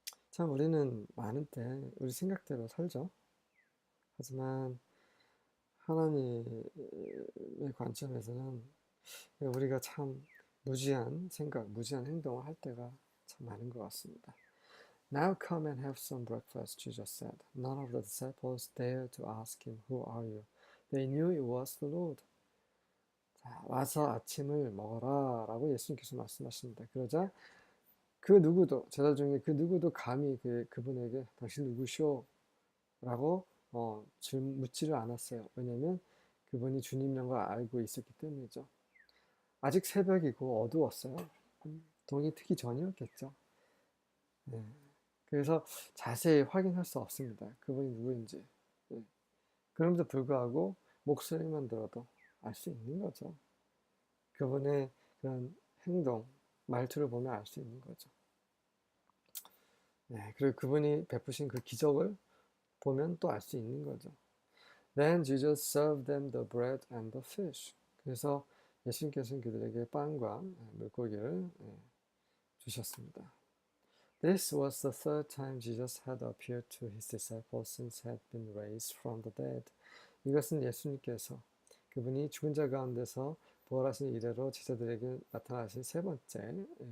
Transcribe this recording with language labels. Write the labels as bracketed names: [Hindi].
[Korean] 참 우리는 많은 때 우리 생각대로 살죠. 하지만 하나님의 관점에서는 우리가 참 무지한 생각, 무지한 행동을 할 때가 참 많은 것 같습니다. [English] Now come and have some breakfast, Jesus said. None of the disciples dared to ask him, Who are you? They knew it was the Lord. [Korean] 자, 와서 아침을 먹어라 라고 예수님께서 말씀하십니다. 그러자 그 누구도, 제자 중에 그 누구도 감히 그분에게 당신 누구시오? 라고 묻지를 않았어요. 왜냐면 그분이 주님인 걸 알고 있었기 때문이죠. 아직 새벽이고 어두웠어요. 동이 트기 전이었겠죠. 네. 그래서 자세히 확인할 수 없습니다. 그분이 누구인지. 네. 그럼에도 불구하고 목소리만 들어도 알 수 있는 거죠. 그분의 그런 행동, 말투를 보면 알 수 있는 거죠. 네. 그리고 그분이 베푸신 그 기적을 보면 또 알 수 있는 거죠. [English] Then Jesus served them the bread and the fish. [Korean] 그래서 예수님께서는 그들에게 빵과 물고기를 주셨습니다. [English] This was the third time Jesus had appeared to his disciples since he had been raised from the dead. [Korean] 이것은 예수님께서 그분이 죽은 자 가운데서 부활하신 이래로 제자들에게 나타나신 세 번째입니다.